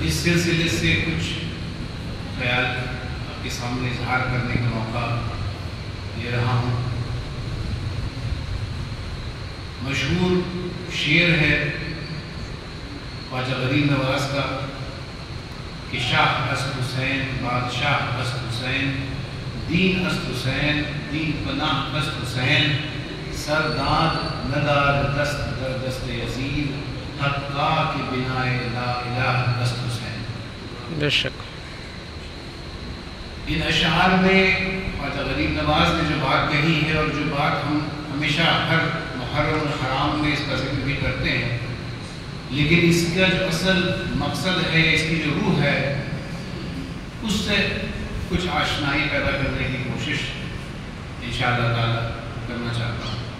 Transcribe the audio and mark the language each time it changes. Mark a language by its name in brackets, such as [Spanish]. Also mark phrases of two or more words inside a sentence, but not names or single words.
[Urdu] اس سلسلے سے کچھ خیال آپ کے سامنے اظہار کرنے کا موقع لے رہا ہوں۔ مشہور شعر ہے خواجہ غریب نواز کا کہ [Persian] شاہ است حسین بادشاہ است حسین، دین است حسین دین پناہ است حسین، سرداد ندار دست در دست یزید، حقا کی بنائے لا الہ است حسین۔ [Urdu] بے شک ان اشعار میں خواجہ غریب نواز نے جو بات کہی ہے، اور جو بات ہم ہمیشہ ہر محرم الحرام میں اس کا ذکر بھی کرتے ہیں، لیکن اس کا جو اصل مقصد ہے، اس کی جو روح ہے، اس سے کچھ آشنائی پیدا کرنے کی کوشش [Arabic] انشاءاللہ تعالی [Urdu] کرنا چاہتا ہوں۔